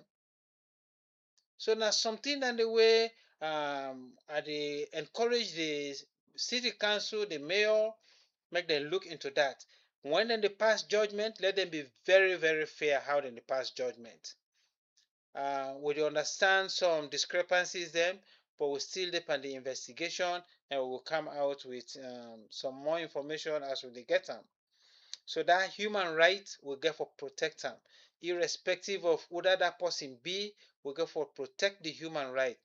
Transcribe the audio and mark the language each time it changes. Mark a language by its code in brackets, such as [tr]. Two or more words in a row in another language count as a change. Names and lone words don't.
[pcm] So na something that the way I dey encourage the city council, the mayor, make them look into that. When dem dey pass judgment, let them be very fair how dem dey pass judgment. We dey understand some discrepancies them, but we still depend the investigation, and we will come out with some more information as we dey get them. So that human right we get for protect them, irrespective of whether that person be, we get for protect the human right.